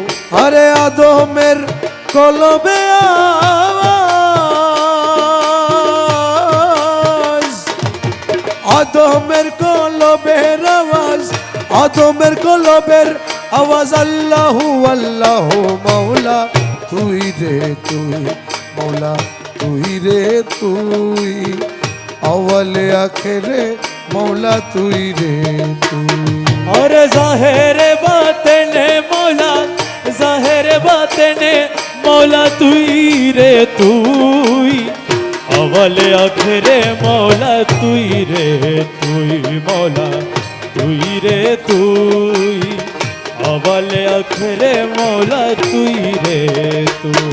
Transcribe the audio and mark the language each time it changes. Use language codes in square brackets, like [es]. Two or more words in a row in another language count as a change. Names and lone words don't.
[bn] আরে আদমের কলবে আওয়াজ আদমের কলবের আওয়াজ আদমের কলবের আওয়াজ [ar] আল্লাহু আল্লাহু [bn] মৌলা তুই রে তুই মৌলা তুই রে তুই আওয়ালে আখেরে মৌলা তুই রে তুই আর জাহির বাতেন মৌলা জাহির বাতেন মৌলা তুই রে তুই আওয়াল আখেরে মৌলা তুই রে তুই মৌলা তুই রে তুই আওয়াল আখেরে মৌলা তুই রে তুই